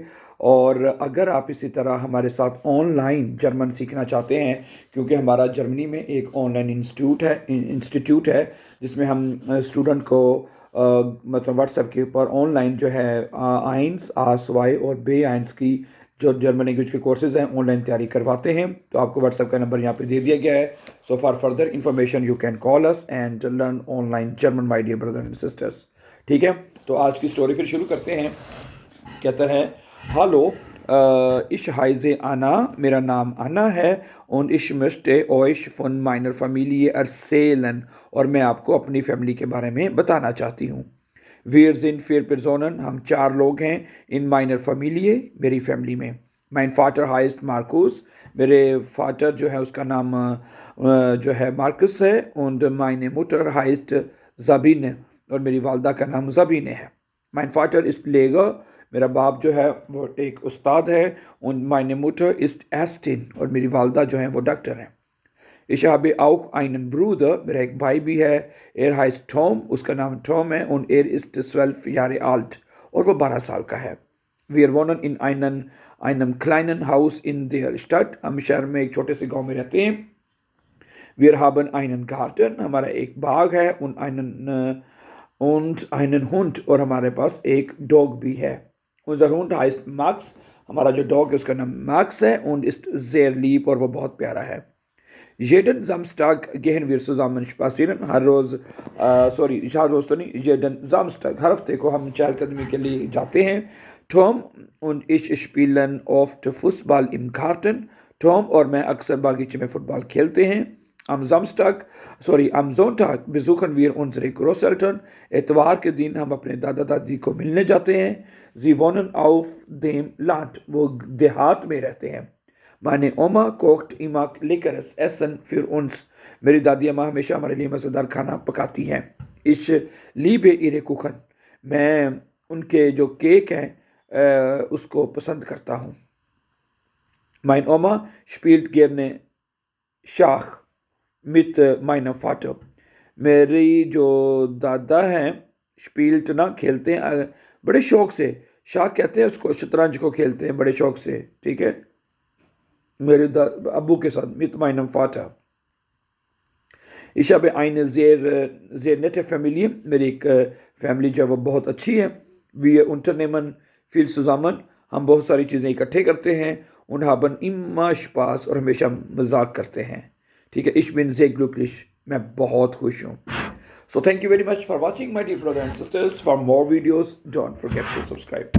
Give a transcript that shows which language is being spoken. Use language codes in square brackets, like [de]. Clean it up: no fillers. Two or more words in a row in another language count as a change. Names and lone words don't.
[hi] और अगर आप इसी तरह हमारे साथ [en] online German [hi] सीखना चाहते हैं, क्योंकि हमारा जर्मनी में एक [en] online institute [hi] है जिसमें हम स्टूडेंट को मतलब व्हाट्सएप के ऊपर ऑनलाइन जो है आइंस आस वाई और बे आइंस की जो [en] German language [hi] के कोर्सेज हैं ऑनलाइन तैयारी करवाते हैं। तो आपको व्हाट्सएप का नंबर यहाँ पे दे दिया गया है। [en] So for further information you can call us and learn online German my dear brother and sisters. [hi] ठीक है, तो आज की स्टोरी फिर शुरू करते हैं। कहता है, हालो, [de] ich heiße Anna, [hi] मेरा नाम अन्ना है, [de] und ich möchte euch von meiner Familie erzählen, [hi] और मैं आपको अपनी फैमिली के बारे में बताना चाहती हूँ। [de] Wir sind 4 Personen, [hi] हम 4 लोग हैं, [de] in meiner Familie, [hi] मेरी फैमिली में। [de] Mein Vater heißt Markus, [hi] मेरे फादर जो है उसका नाम जो है मार्कस है, [de] und meine Mutter heißt Sabine, [hi] और मेरी वालदा का नाम ज़बीने है। [de] Mein Vater ist Lehrer, [hi] मेरा बाप जो है वो एक उस्ताद है, [de] und meine Mutter ist Ärztin, [hi] और मेरी वालदा जो है वो डॉक्टर है। [de] Ich habe auch einen Bruder, [hi] मेरा एक भाई भी है, [de] er heißt Tom, [hi] उसका नाम टॉम है, [de] und er ist 12 Jahre alt, [hi] और वो 12 साल का है। [de] Wir wohnen in einem kleinen Haus in der Stadt, [hi] हम शहर में एक छोटे से गांव में रहते हैं। [de] Wir haben einen Garten, [hi] हमारा एक बाग है, [de] und einen Hund, [hi] और हमारे पास एक डॉग भी है। [de] Unser Hund heißt Max, [hi] हमारा जो डॉग है उसका नाम मैक्स है, [de] und ist sehr lieb, [hi] और वो बहुत प्यारा है। [de] Jeden Samstag gehen wir zusammen spazieren, [hi] हर रोज़ तो नहीं, [de] jeden Samstag, [hi] हर हफ्ते को हम चहलकदमी के लिए जाते हैं। [de] Tom und ich spielen oft Fußball im Garten, [hi] Tom और मैं अक्सर बागीचे में फुटबॉल खेलते हैं। [de] am Sonntag besuchen wir unsere Großeltern, [hi] इतवार के दिन हम अपने दादा दादी को मिलने जाते हैं। [de] Sie wohnen auf dem Land, [hi] वो देहात में रहते हैं। [de] Meine Oma kocht immer leckeres Essen für uns, [hi] मेरी दादी अम्मा हमेशा हमारे लिए मज़ेदार खाना पकाती हैं। [de] Ich liebe ihre Kuchen, [hi] मैं उनके जो केक हैं उसको पसंद करता हूँ। [de] Mein Oma spielt gerne Schach mit meinem Vater, [hi] मेरी जो दादा हैं स्पील्ट ना खेलते हैं बड़े शौक से, शाख कहते हैं उसको, शतरंज को खेलते हैं बड़े शौक से। ठीक है, मेरे अब्बू के साथ [de] mit meinem Vater। Ich habe eine sehr nette Familie, [hi] मेरी एक फैमिली जो है वो बहुत अच्छी है। [de] Wir unternehmen viel zusammen, [hi] हम बहुत सारी चीज़ें इकट्ठे करते हैं। [de] und haben immer Spaß, [hi] और हमेशा मजाक करते हैं। ठीक है, [de] ich bin sehr glücklich, [hi] मैं बहुत खुश हूँ। [en] So thank you very much for watching my dear brothers and sisters. For more videos, don't forget to subscribe.